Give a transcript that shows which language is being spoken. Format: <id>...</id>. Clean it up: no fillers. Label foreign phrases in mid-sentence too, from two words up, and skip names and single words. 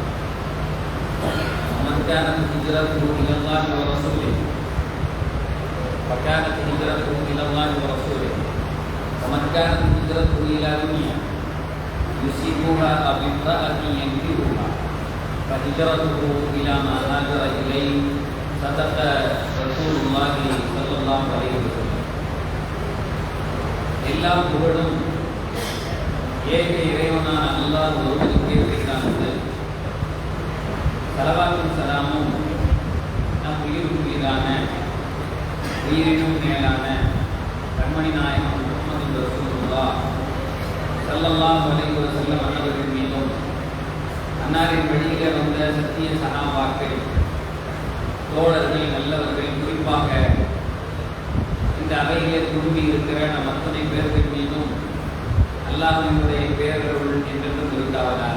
<ar>ومن كانت هجرته إلى الله ورسوله فكانت هجرته إلى الله ورسوله، ومن كانت هجرته إلى دنيا يصيبها أو امرأة ينكحها فهجرته إلى ما هاجر إليه. صدق رسول الله صلى الله عليه وسلم.</ar> <ta>எல்லா புகழும் ஏக இறைவனான அல்லாஹ் ஒருவனுக்கே உரித்தானது. ஸலவாத்தும் ஸலாமும் நம் உயிருக்கு மீதான உயிரினும் மேலான கண்மணி நாயகம் முஹம்மது</ta> <ar>رسول الله صلى الله عليه وسلم</ar> <ta>அவர்கள் மீதும், அன்னாரின் வழியிலே வந்த சத்திய சஹாபாக்கள், தோழர்கள், நல்லவர்கள், குறிப்பாக இந்த அவையிலே குழுமி இருக்கிற நம் அத்தனை பேர்கள் மீதும் அல்லாஹ்வினுடைய பேரருள் என்றென்றும் உண்டாவதாக.</ta>